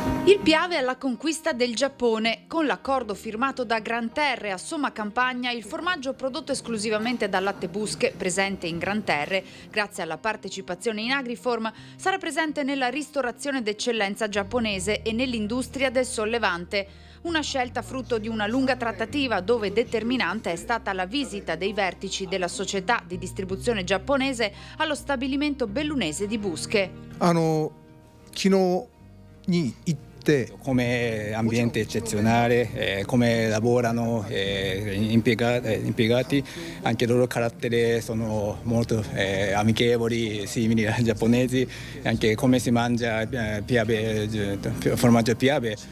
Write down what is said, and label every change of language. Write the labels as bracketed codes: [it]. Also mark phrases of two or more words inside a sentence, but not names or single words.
[it] Il Piave alla conquista del Giappone. Con l'accordo firmato da Gran Terre a Somma Campagna, il formaggio prodotto esclusivamente dal latte Busche, presente in Gran Terre, grazie alla partecipazione in Agriform, sarà presente nella ristorazione d'eccellenza giapponese e nell'industria del sollevante. Una scelta frutto di una lunga trattativa dove determinante è stata la visita dei vertici della società di distribuzione giapponese allo stabilimento bellunese di Busche. [ja] 昨日に行って [it] Come ambiente eccezionale, come lavorano impiegati, anche i loro caratteri sono molto amichevoli, simili ai giapponesi, anche come si mangia formaggio Piave.